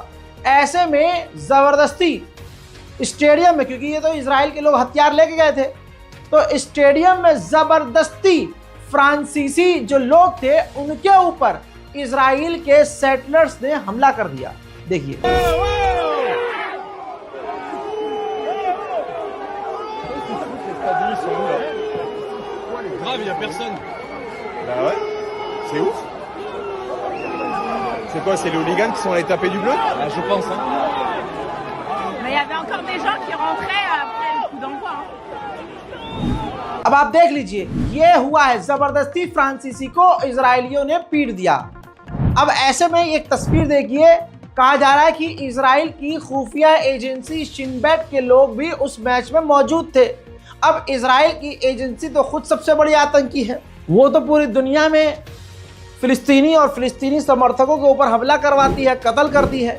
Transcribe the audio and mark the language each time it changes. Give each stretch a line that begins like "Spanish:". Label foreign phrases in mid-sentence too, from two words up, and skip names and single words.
Hindi: ऐसे में जबरदस्ती स्टेडियम में, क्योंकि ये तो इजराइल के लोग हथियार लेके गए थे, तो स्टेडियम में जबरदस्ती फ्रांसीसी जो लोग थे उनके ऊपर इजराइल के सेटलर्स ने हमला कर दिया। देखिए
French: grave, il y a personne. Bah ouais, c'est ouf. C'est quoi, c'est les hooligans qui sont allés taper du bleu? Ah, je pense. Hein. Mais il y avait encore des gens qui rentraient après le coup d'envoi.
Hindi: अब आप देख लीजिए, ये हुआ है, जबरदस्ती फ्रांसीसी को इजरायलियों ने पीट दिया। अब ऐसे में एक तस्वीर देखिए, कहा जा रहा है कि इजराइल की खुफिया एजेंसी शिन बेट के लोग भी उस मैच में मौजूद थे। अब इजराइल की एजेंसी तो खुद सबसे बड़ी आतंकी है, वो तो पूरी दुनिया में फिलिस्तीनी और फिलिस्तीनी समर्थकों के ऊपर हमला करवाती है, कत्ल करती है।